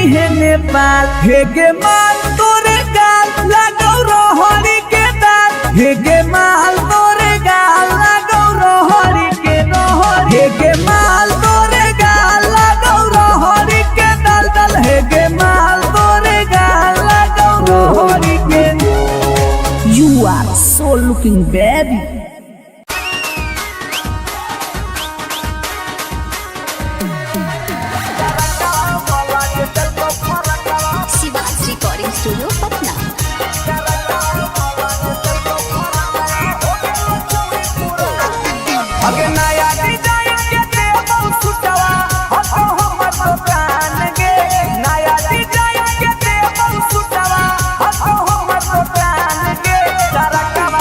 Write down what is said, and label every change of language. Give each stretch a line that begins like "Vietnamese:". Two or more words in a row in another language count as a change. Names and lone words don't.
Magahi: है नेपाल हे गे माल तोरे गाल लगो रोहड़ी के दाल हे गे माल तोरे गाल लगो रोहड़ी के हे गे माल तोरे गाल लगो रोहड़ी के दल दल हे गे माल तोरे गाल लगो रोहड़ी के
English: You are so looking baby.
Magahi: शिवाज रिकॉर्डिंग स्टूडियो पटना। अगे नया डिजाइन के देबो सुटवा हतो हमर दुकान गे नया डिजाइन के देबो सुटवा हतो हमर दुकान गे तरकवा